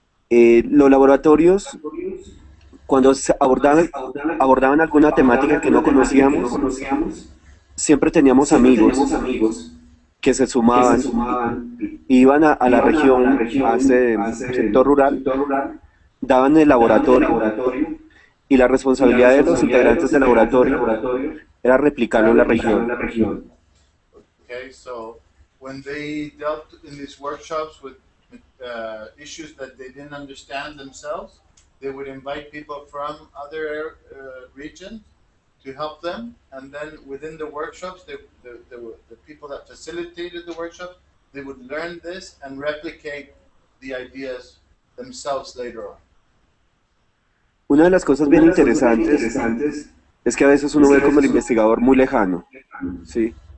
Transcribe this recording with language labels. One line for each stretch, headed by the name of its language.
Spanish: Los laboratorios, cuando abordaban alguna temática que no conocíamos, siempre teníamos amigos que se sumaban, iban a la región, a ese sector rural, daban el laboratorio, y la responsabilidad de los integrantes del laboratorio era replicarlo en la región.
English: Okay, so when they dealt in these workshops with issues that they didn't understand themselves, they would invite people from other regions to help them, and then within the workshops, the people that facilitated the workshops, they would learn this and replicate the ideas themselves later on.
Spanish: Una de las cosas bien interesantes es que a veces uno ve como el investigador muy lejano, ¿sí?